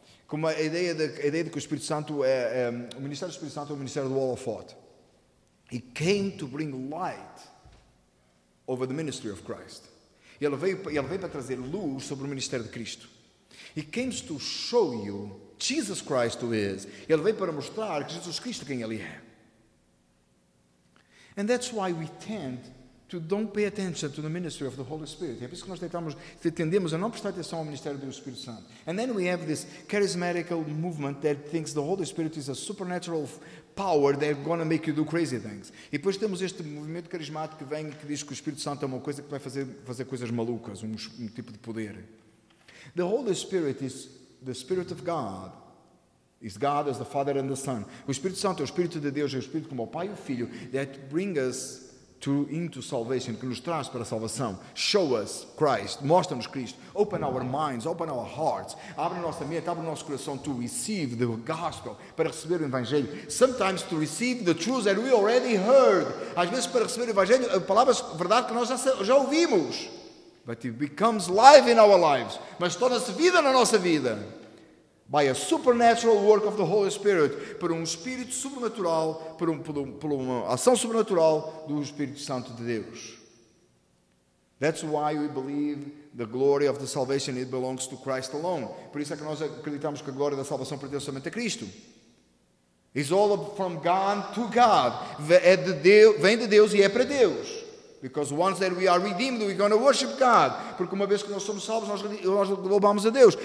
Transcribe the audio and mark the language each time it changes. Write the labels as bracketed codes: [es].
[pt] Como a ideia de que o Espírito Santo o ministério do Espírito Santo é o ministério do holofote. [en] He came to bring light over the ministry of Christ. [pt] Ele veio para trazer luz sobre o ministério de Cristo. [en] He came to show you Jesus Christ who is. [pt] Ele veio para mostrar que Jesus Cristo quem ele é. [en] And that's why we tend to don't pay attention to the ministry of the Holy Spirit. [pt] É por isso que nós tendemos a não prestar atenção ao ministério do Espírito Santo. [en] And then we have this charismatic movement that thinks the Holy Spirit is a supernatural power that's going to make you do crazy things. [pt] E depois temos este movimento carismático que vem e que diz que o Espírito Santo é uma coisa que vai fazer coisas malucas, um tipo de poder. [en] The Holy Spirit is the Spirit of God. Is God as the Father and the Son. [pt] O Espírito Santo é o Espírito de Deus, é o Espírito como o Pai e o Filho, [en] that bring us into salvation, [pt] que nos traz para a salvação. [en] Show us Christ, [pt] mostra-nos Cristo. [en] Open our minds, open our hearts. [pt] Abre a nossa mente, abre o nosso coração [en] to receive the gospel, [pt] para receber o Evangelho. [en] Sometimes to receive the truths that we already heard. [pt] Às vezes para receber o Evangelho, palavras de verdade que nós já ouvimos. [en] But it becomes life in our lives. [pt] Mas torna-se vida na nossa vida. [en] By a supernatural work of the Holy Spirit, [pt] por um espírito sobrenatural, por uma ação sobrenatural do Espírito Santo de Deus. [en] That's why we believe the glory of the salvation it belongs to Christ alone. [pt] Por isso é que nós acreditamos que a glória da salvação pertence somente a Cristo. [en] It's all from God to God. [pt] Vem de Deus e é para Deus. [en] Because once that we are redeemed, we're going to worship God. [pt] Porque uma vez que nós somos salvos, nós louvamos a Deus.